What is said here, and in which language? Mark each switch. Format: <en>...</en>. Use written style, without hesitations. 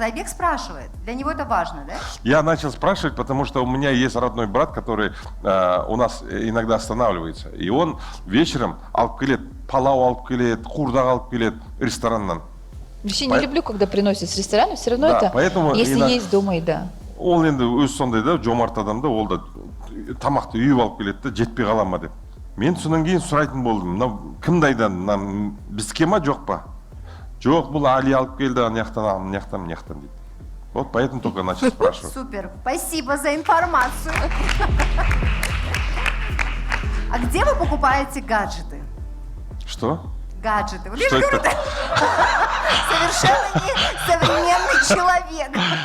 <ru>Айбек спрашивает. Для него это важно, да? Я начал спрашивать, потому что у меня есть родной брат, который у нас иногда останавливается. И он вечером</ru> <kk>алып келет, палау алып келет, қуырдақ алып келет рестораннан.</kk> <ru>Вообще не люблю, когда приносят с ресторана, все равно Да, это, поэтому если есть дома еда.</ru> <kk>Ол енді өз сондай да, жомарт адам да, ол да тамақты үйіп алып келеді да, жетпей қала ма деп. Мен содан кейін сұрайтын болдым, мынау кім дайдан, мына бізге ма жоқ па? Жоқ, бұл Али алып келді, ана жақтан дейді.</kk> <ru>Вот поэтому только начал спрашивать. Супер, спасибо за информацию. А где вы покупаете гаджеты? Что? Гаджеты. Вот Что я же это? говорю, совершенно не современный человек.</ru>